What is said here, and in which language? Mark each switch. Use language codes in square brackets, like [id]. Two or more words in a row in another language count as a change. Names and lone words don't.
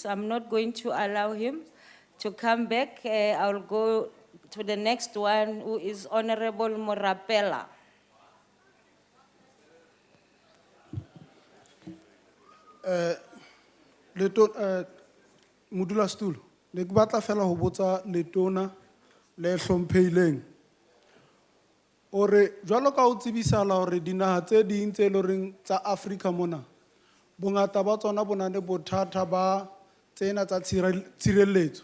[en] I'm not going to allow him to come back. I'll go to the next one, who is Honorable Morapela. [st] Modula stool, ne ke batla fela ho botsa letona le hlomphehileng. Ore jwalo ka o tsebisala hore dinaha tse ding tse loreng tsa Afrika mona bongata ba tsona bona ne bothata ba tsena tsa tshireletso.